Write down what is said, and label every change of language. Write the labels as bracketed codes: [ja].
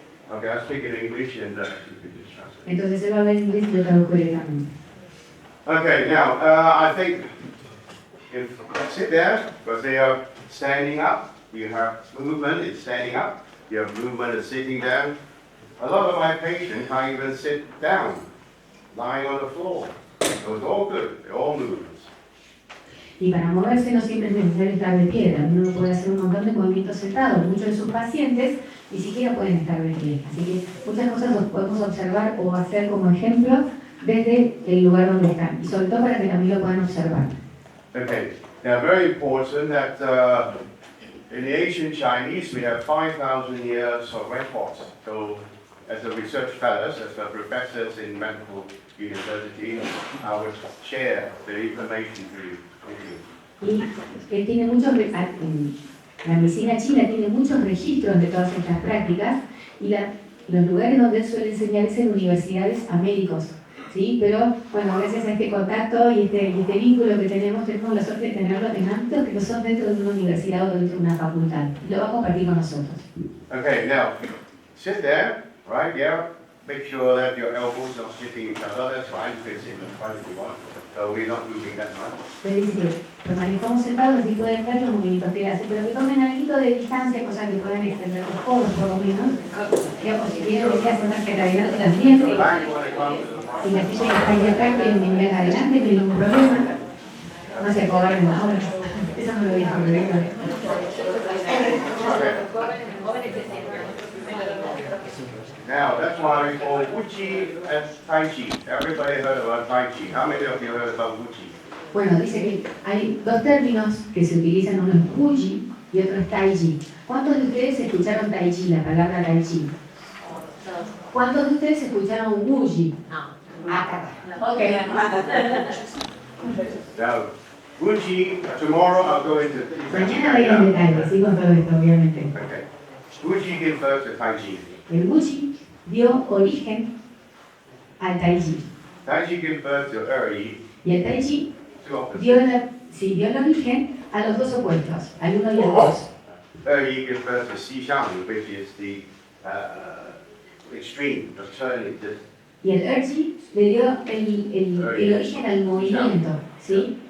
[en] Okay, I'll speak in English and you can just translate. [es] Entonces él va a hablar en inglés y yo traduzco directamente. [en] Okay, now, I think if sit there, because they are standing up, you have movement, it's standing up, you have movement, it's sitting down. A lot of my patients can't even sit down, lying on the floor. So it's all good, they're all movements. [es] Y para moverse no siempre es necesario estar de pie, también uno puede hacer un montón de movimientos sentados. Muchos de sus pacientes ni siquiera pueden estar de pie. Así que muchas cosas los podemos observar o hacer como ejemplo desde el lugar donde están. Y sobre todo para que también lo puedan observar. [en] Okay, now very important that in the ancient Chinese we have 5,000 years of records. So as the research fellows, as the professors in medical university, I would share the information to you. [es] Y él tiene muchos, la medicina china tiene muchos registros de todas estas prácticas y los lugares donde él suele enseñar es en universidades a médicos, ¿sí? Pero bueno, gracias a este contacto y este vínculo que tenemos la suerte de tenerlo en ámbitos que no son dentro de una universidad o dentro de una facultad. Lo va a compartir con nosotros. [en] Okay, now sit there, right? Yeah, make sure that your elbows not hitting each other. That's fine, fits in the front if you want. So we're not moving that much. [es] Es decir, permanezcamos sentados y pueden ver los movimientos que hacen, pero que tomen algo de distancia, cosa que puedan extender los codos por lo menos. Digamos, si quieren que hacen una adelante también. [en] So back when it comes to the front. [es] Y la silla que está ahí acá, quieren venir acá adelante, no hay ningún problema. No se acabaron ahora. Eso no lo voy a hacer. [en] Now, that's why we call Wuchi and Tai Chi. Everybody heard about Tai Chi. How many of you heard about Wuchi? [es] Bueno, dice que hay dos términos que se utilizan, uno es Wuji y otro es Tai Chi. ¿Cuántos de ustedes escucharon Tai Chi, la palabra Tai Chi? ¿Cuántos de ustedes escucharon Wuji? Acá. Ok. [en] Now, Wuchi, tomorrow I'll go into [es] Mañana voy en detalle, sí, con todo esto, obviamente. [en] Okay. Wuchi gives birth to Tai Chi. [es] El Wuji dio origen al Tai Chi. [en] Tai Chi gives birth to Eri, [es] Y el Tai Chi [en] two opposites. [es] dio el origen a los dos opuestos, al uno y al dos. [en] Eri gives birth to Xishan, which is the extreme, the turning. [es] Y el Erji le dio el origen al movimiento, ¿sí?